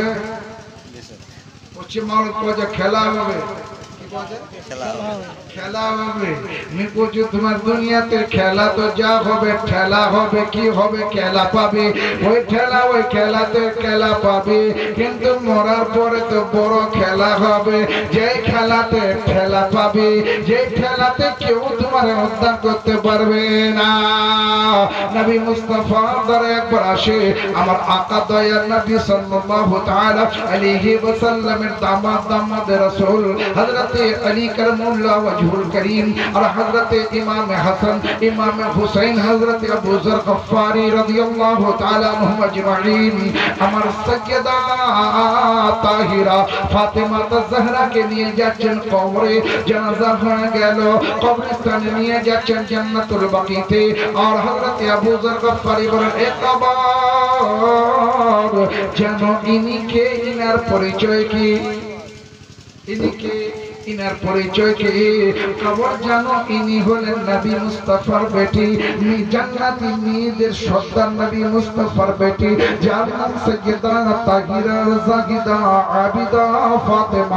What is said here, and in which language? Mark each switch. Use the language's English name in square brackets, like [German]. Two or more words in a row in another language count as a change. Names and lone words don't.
[Bangla] পশ্চিম বাংলা কয়ে খেলা হবে খেলা হবে নিকুচু তোমার দুনিয়াতে খেলা তো যা হবে ঠেলা হবে কি হবে খেলা পাবে ওই খেলাতে খেলা পাবে কিন্তু মরার পরে তো বড় খেলা হবে যে খেলাতে ঠেলা পাবে যে খেলাতে কেউ তোমার উদ্ধার করতে পারবে না। নবী মুস্তাফা দরে একবার আসে আমার আকা দয়ার নবী সাল্লাল্লাহু তাআলা আলাইহি ওয়াসাল্লামের দামাদ রাসূল হযরত [Urdu] علی کرم اللہ وجہہ الکریم اور حضرت امام حسن امام حسین حضرت ابو ذر غفاری رضی اللہ تعالی عنہم اجمعین [Bangla] আমার সৈয়দা তাহিরা ফাতেমা তাজহরা কে নিয়ে যাচ্ছেন কবরে জানাজা হয়ে গেল কবরস্থানে নিয়ে যাচ্ছেন জান্নাতুল বাকিতে আর হযরত আবু জর গফফারি বলেন একবার যেন ইনিকে ইনার পরিচয় কি ইনিকে ইনার পরিচয় কি খবর জানো ইনি হলেন নবী মুস্তাফার বেটি জান্নাতি মেয়েদের সর্দার নবী মুস্তাফার বেটি যার নাম সৈয়দা তাহিরা জাহিদা আবিদা ফাতেমা।